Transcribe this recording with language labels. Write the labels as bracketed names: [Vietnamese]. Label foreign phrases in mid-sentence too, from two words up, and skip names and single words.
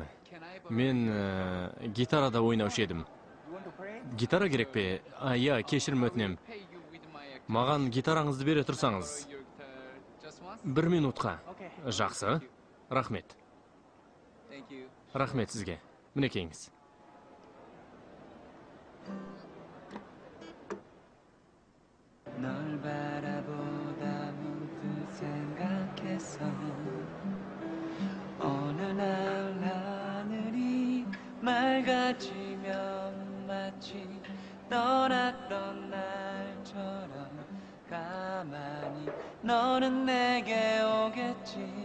[Kazakh] Мен гитарада ойнаушы едім. Гитара керек пе? Иә, кешірім өтінемін. Маған гитараңызды бере тұрсаңыз. 1 минутқа. Жақсы. Рахмет. Рахмет сізге. Мінекейіңіз. [Korean] 널 바라보다 문득 생각했어 어느 날 하늘이 맑아지면 마치 떠났던 날처럼 가만히 너는 내게 오겠지